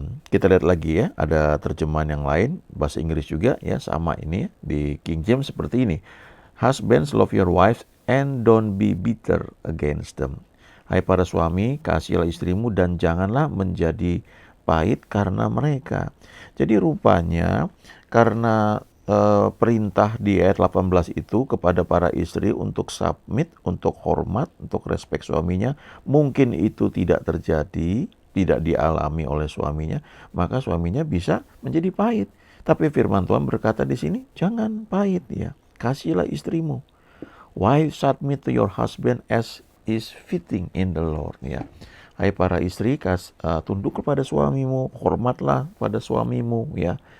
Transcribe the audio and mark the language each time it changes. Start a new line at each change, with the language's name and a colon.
Indonesian: Kita lihat lagi ya, ada terjemahan yang lain bahasa Inggris juga ya, sama ini ya, di King James seperti ini.
English: Husbands, love your wives and don't be bitter against them.
Indonesian: Hai para suami, kasihilah istrimu dan janganlah menjadi pahit karena mereka. Jadi rupanya karena perintah di ayat 18 itu kepada para istri untuk submit, untuk hormat, untuk respect suaminya, mungkin itu tidak terjadi, tidak dialami oleh suaminya, maka suaminya bisa menjadi pahit. Tapi firman Tuhan berkata di sini, jangan pahit ya. Kasihilah istrimu.
English: Wives, submit to your husband as is fitting in the Lord
Indonesian: ya. Hai para istri, tunduk kepada suamimu, hormatlah pada suamimu ya.